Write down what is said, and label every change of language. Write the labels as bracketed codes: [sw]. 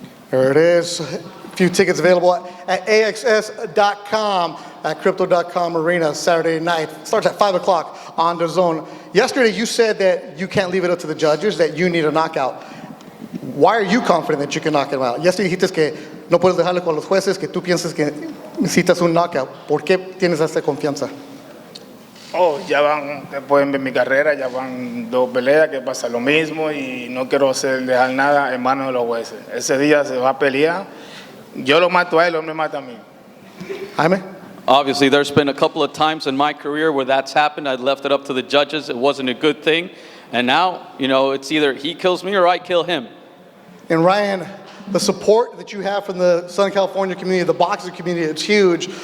[en] There it is. A few tickets available at AXS.com, at Crypto.com Arena, Saturday night. Starts at 5 o'clock on the zone. Yesterday, you said that you can't leave it up to the judges, that you need a knockout. Why are you confident that you can knock him out? Yesterday [es] dijiste que no puedes dejarle con los jueces, que tú piensas que necesitas un knockout. ¿Por qué tienes esa confianza? Oh, ya van, pueden ver mi carrera, ya van 2 peleas, que pasa lo mismo y no quiero dejar nada en manos de los jueces. Ese día se va a pelear, yo lo mato a él, él me mata a mí. [en] Jaime? Obviously, there's been a couple of times in my career where that's happened. I left it up to the judges. It wasn't a good thing. And now, you know, it's either he kills me or I kill him. And Ryan, the support that you have from the Southern California community, the boxing community, it's huge.